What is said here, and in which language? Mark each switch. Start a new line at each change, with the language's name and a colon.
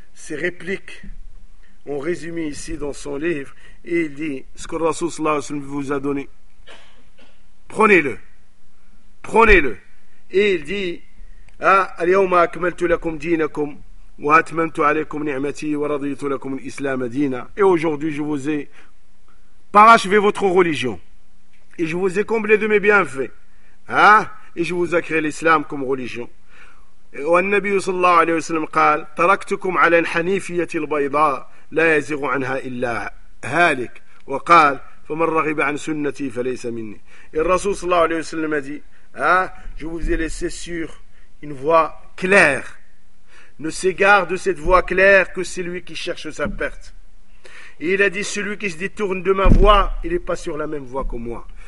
French: réplique en résumé ici dans son livre et il dit ce que le Rasoul sallallahu alayhi wa sallam vous a donné prenez-le et il dit
Arabic: اليوم أكملت لكم دينكم وأتممت عليكم نعمتي ورضيت لكم الإسلام دينا
French: et aujourd'hui je vous ai parachevez votre religion. Et je vous ai comblé de mes bienfaits. Hein? Et je vous ai créé l'islam comme religion. Et le
Arabic: Nabi sallallahu alayhi wa sallam قال تركتكم على الحنيفية البيضاء لا يزغ عنها إلا هالك وقال فمن رغب عن سنتي فليس مني.
French: Et le Rasoul sallallahu alayhi wa sallam a dit je vous ai laissé sur une voie claire. Ne s'égare de cette voie claire que celui qui cherche sa perte. Et il a dit, celui qui se détourne de ma voie, il n'est pas sur la même voie que moi.